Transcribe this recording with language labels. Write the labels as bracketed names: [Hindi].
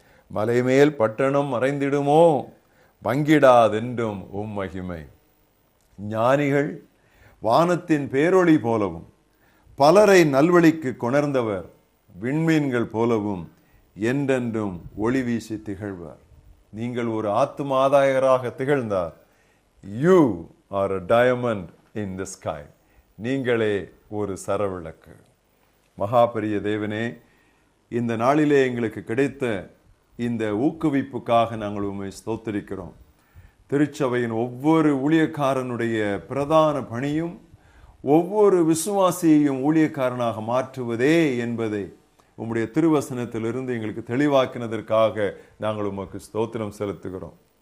[Tamil] மலைமேல் பட்டணம் மறைந்திடுமோ, பங்கிடாதென்றும் உம் மகிமை. ஞானிகள் வானத்தின் பேரொளி போலவும் பலரை நல்வழிக்கு கொணர்ந்தவர் விண்மீன்கள் போலவும் என்றென்றும் ஒளி வீசி திகழ்வார். நீங்கள் ஒரு ஆத்துமாதாயகராக திகழ்ந்தார். [English] You are a diamond in the sky. [Tamil] நீங்களே ஒரு சரவிளக்கு. மகாபெரிய தேவனே, இந்த நாளிலே எங்களுக்கு கிடைத்த இந்த ஊக்குவிப்புக்காக நாங்கள் உம்மை ஸ்தோத்திரிக்கிறோம். திருச்சபையின் ஒவ்வொரு ஊழியக்காரனுடைய பிரதான பணியும் ஒவ்வொரு விசுவாசியையும் ஊழியக்காரனாக மாற்றுவதே என்பதை உம்முடைய திருவசனத்திலிருந்து எங்களுக்கு தெளிவாக்கினதற்காக நாங்கள் உமக்கு ஸ்தோத்திரம் செலுத்துகிறோம்.